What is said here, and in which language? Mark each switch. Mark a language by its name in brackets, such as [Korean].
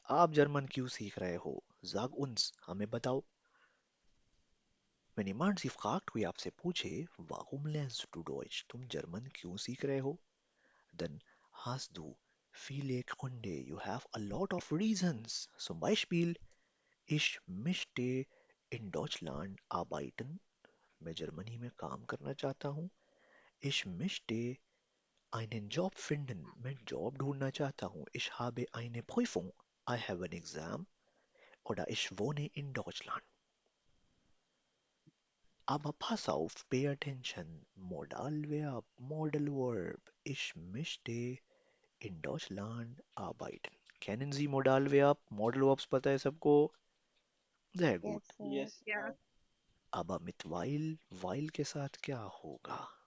[Hindi] आप जर्मन क्यों सीख रहे हो? [German] Sag uns, [Hindi] हमें बताओ. [German] Wenn jemand Sie fragt, [Hindi] कोई आपसे पूछे, [German] warum lernst du Deutsch? [Hindi] तुम जर्मन क्यों सीख रहे हो? [German] Dann hast du viele Gründe. [English] You have a lot of reasons. [German] Zum Beispiel, ich möchte in Deutschland arbeiten. [Hindi] मैं जर्मनी में काम करना चाहता हूँ. [German] Ich möchte einen Job finden. [Hindi] मैं जॉब ढूंढना चाहता हूँ. [German] Ich habe eine Prüfung. [English] I have an exam. [German] Oder ich wohne in Deutschland. Aber pass auf, [English] pay attention. [German] Modalverb, Modal Verb. Ich möchte in Deutschland arbeiten. Kennen Sie Modalverb? [Hindi] Modal Verbs पता है सबको? [German] Sehr gut. [English] Yes, sir. Yes, Yeah. [Hindi] अब mit while के साथ क्या होगा?